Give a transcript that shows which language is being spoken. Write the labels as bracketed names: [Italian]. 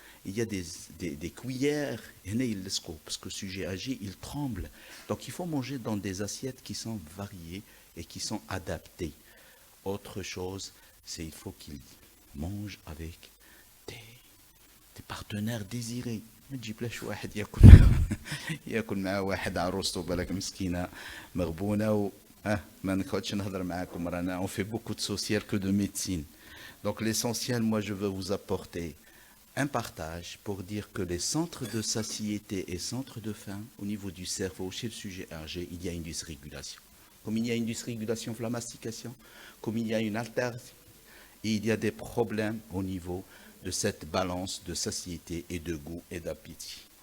[French] Il y a des cuillères, parce que le sujet âgé, il tremble. Donc il faut manger dans des assiettes qui sont variées et qui sont adaptées. Autre chose, c'est il faut qu'il mange avec des partenaires désirés. [Arabic] ما تجيبلاش واحد ياكل معاه واحد عروسته بالك مسكينه مغبونه ما نقعدش نهضر معاكم رانا [French] on fait beaucoup de social que de médecine. Donc l'essentiel, moi je veux vous apporter un partage pour dire que les centres de satiété et centres de faim au niveau du cerveau chez le sujet âgé, il y a une dysrégulation. Comme il y a une dysrégulation pour la mastication, comme il y a une altération, et il y a des problèmes au niveau de cette balance de satiété et de goût et d'appétit.